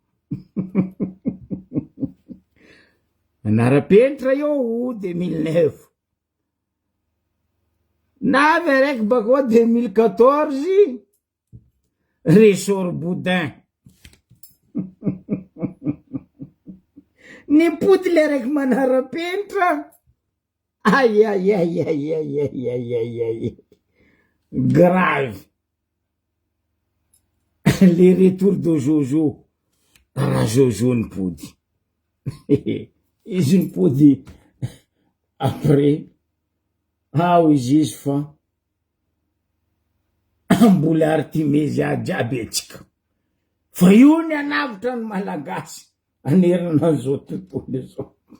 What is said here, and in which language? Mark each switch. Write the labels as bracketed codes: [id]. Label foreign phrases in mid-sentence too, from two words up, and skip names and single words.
[mg] Manara-penitra io 2009. Navy araiky bakao 2014 Ressort Boudin. Nipody le raiky manara-penitra. Aïe aïe aïe aïe aïe aïe aïe aïe aïe. [fr] Grave. Les retours de Jojo. [mg] Raha Jojo nipody. Izy nipody après izy fa mbola Artemisia jiaby atsika. Fa io ny anavitra ny malagasy anerana zao tontolo zao.